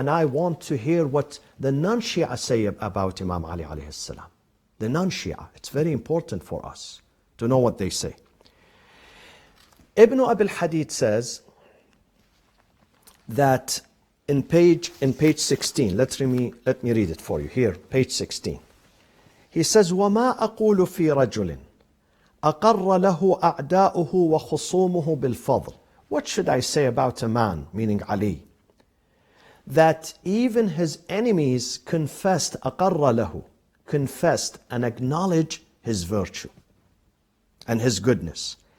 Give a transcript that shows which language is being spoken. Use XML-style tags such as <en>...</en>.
<en>And I want to hear what the non-Shia say about Imam Ali alayhi salam. The non-Shia. It's very important for us to know what they say. Ibn Abi al-Hadith says that in page 16, let me read it for you here, page 16.</en> <ar>He says, وَمَا أَقُولُ فِي رَجُلٍ أَقَرَّ لَهُ أَعْدَاؤُهُ وَخُصُومُهُ بِالْفَضْلِ.</ar> <en>What should I say about a man, meaning Ali, that even his enemies confessed,</en> <ar>أَقَرَّ لَهُ,</ar> <en>confessed and acknowledged his virtue and his goodness.</en>